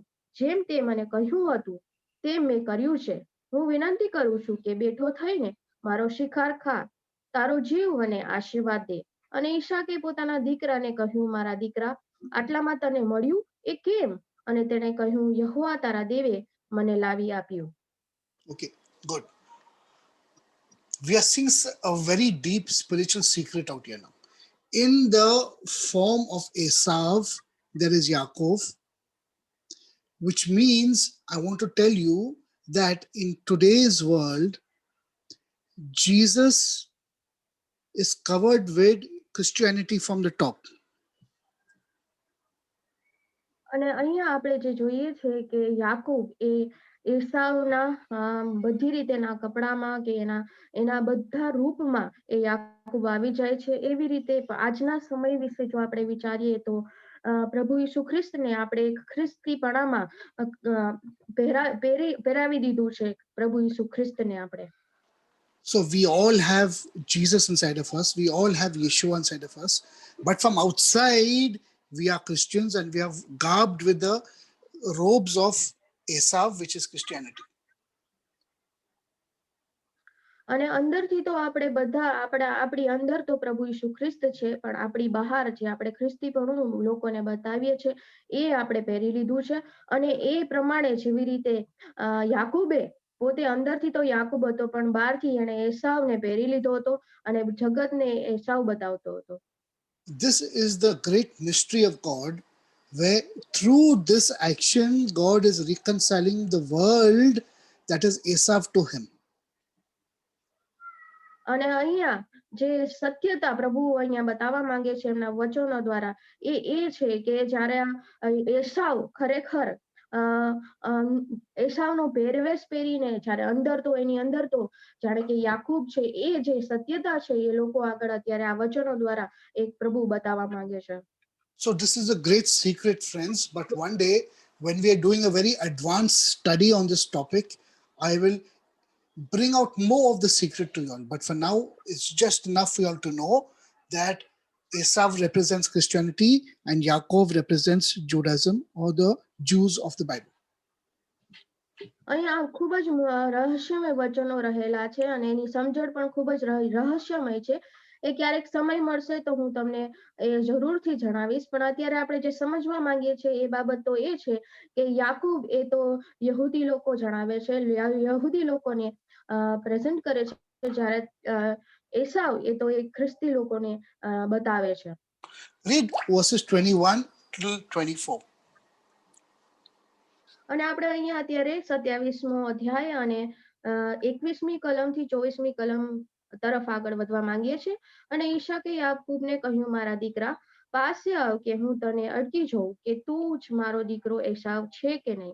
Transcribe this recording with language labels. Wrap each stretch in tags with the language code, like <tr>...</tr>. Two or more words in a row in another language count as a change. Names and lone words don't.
<gu>જેમ તે મને કહ્યું હતું તેમ મેં કર્યું છે. હું વિનંતી કરું છું કે બેઠો થઈને મારો શિકાર ખા, તારો જીવ મને આશીર્વાદ દે. અને ઈસાકે પોતાના દીકરાને કહ્યું મારા દીકરા આટલામાં તને મળ્યું એ કેમ? અને તેણે કહ્યું યહોવા તારા દેવે મને લાવી આપ્યું.</gu> <en>Okay, good. We are seeing a very deep spiritual secret out here now. In the form of Esav, there is Yaakov, which means I want to tell you that in today's world, Jesus is covered with Christianity from the top.</en> <gu>અને અહીંયા આપણે જે જોઈએ છે કે યાકૂબ એ એસાવના બધી રીતેના કપડામાં કે એના બધા રૂપમાં એ યાકૂબ આવી જાય છે. એવી રીતે આજના સમય વિશે જો આપણે વિચારીએ તો પ્રભુ ઈસુ ખ્રિસ્તને આપણે એક ખ્રિસ્તીપણામાં પહેરાવી દીધું છે પ્રભુ ઈસુ ખ્રિસ્તને આપણે.</gu> <en>So we all have Jesus inside of us. We all have Yeshua inside of us. But from outside, we are Christians and we are garbed with the robes of Esav, which is Christianity.</en> <gu>અને અંદરથી તો આપણે બધા આપણી અંદર તો પ્રભુ ઈસુ ખ્રિસ્ત છે, પણ આપણી બહાર જે આપણે ખ્રિસ્તીપણું લોકોને બતાવીએ છે એ આપણે પહેરી લીધું છે. અને એ પ્રમાણે જેવી રીતે યાકૂબે પોતે અંદરથી તો યાકૂબ હતો, પણ બહારથી એણે એસાવને પહેરી લીધો હતો અને જગતને એસાવ બતાવતો હતો.</gu> <en>This is the great mystery of God, where through this action, God is reconciling the world that is Esav to him.</en> <gu>અને અહીંયા જે સત્યતા પ્રભુ અહીંયા બતાવવા માંગે છે એમના વચનો દ્વારા એ છે કે જ્યારે એસાવ ખરેખર એસાવનો પહેરવેશ પહેરીને જ્યારે અંદર તો એની અંદર તો જાણે કે યાકૂબ છે, એ જે સત્યતા છે એ લોકો આગળ અત્યારે આ વચનો દ્વારા એક પ્રભુ બતાવવા માંગે છે.</gu> <en>So this is a great secret, friends, but one day when we are doing a very advanced study on this topic, I will bring out more of the secret to you all. But for now, it's just enough for you all to know that Esav represents Christianity and Yaakov represents Judaism or the Jews of the Bible.</en> <gu>અહીંયા ખૂબ જ રહસ્યમય વચનો રહેલા છે અને એની સમજણ પણ ખૂબ જ રહસ્યમય છે. એ ક્યારેક સમય મળશે તો હું તમને એ જરૂરથી જણાવીશ, પણ અત્યારે આપણે જે સમજવા માંગીએ છીએ એ બાબત તો એ છે કે યાકૂબ એ તો યહૂદી લોકો જણાવે છે, યહૂદી લોકોને પ્રેઝન્ટ કરે છે, જ્યારે એસાવ એ તો એક ખ્રિસ્તી લોકોને બતાવે છે.</gu> <en>Read verses 21 till 24.</en> <gu>અને આપણે અહીંયા અત્યારે 27મો અધ્યાય અને 21મી કલમથી 24મી કલમ તરફ આગળ વધવા માંગીએ છીએ. અને ઈશાકે યાકૂબને કહ્યું, મારા દીકરા પાસે આવ કે હું તને અડકી જોઉં કે તું જ મારો દીકરો એસાવ છે કે નહીં.</gu>